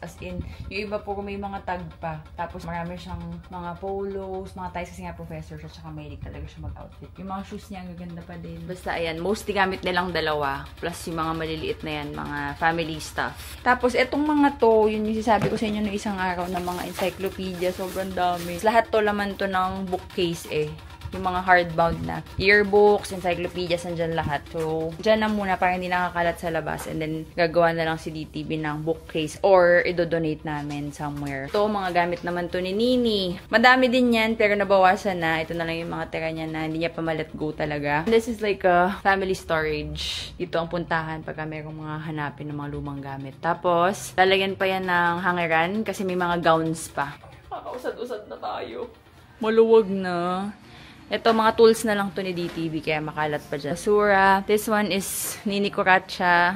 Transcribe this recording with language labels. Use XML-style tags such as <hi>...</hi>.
<tl>As in, yung iba po may mga tag pa. Tapos marami siyang mga polos, mga ties kasi nga professor siya. Tsaka mahilig talaga siya mag-outfit. Yung mga shoes niya, ang gaganda pa din. Basta ayan, mostly gamit nilang dalawa. Plus yung mga maliliit na yan, mga family stuff. Tapos, etong mga to, yun yung sinasabi ko sa inyo ng isang araw na mga encyclopedia. Sobrang dami. Lahat to laman to ng bookcase eh. Yung mga hardbound na yearbooks, encyclopedias, nandyan lahat. So, dyan na muna para hindi nakakalat sa labas. And then, gagawa na lang si DTV ng bookcase or idodonate namin somewhere. Ito, mga gamit naman to ni Nini. Madami din yan, pero nabawasan na. Ito na lang yung mga tira niya na hindi niya pa ma-let go talaga.</tl> <en>This is like a family storage.</en> <tl>Dito ang puntahan pagka merong mga hanapin ng mga lumang gamit. Tapos, lalagyan pa yan ng hangeran kasi may mga gowns pa. Kakausad-usad na tayo. Maluwag na. Ito, mga tools na lang to ni DTV, kaya makalat pa dyan. Basura.</tl> <en>This one is Nini Kuracha.</en>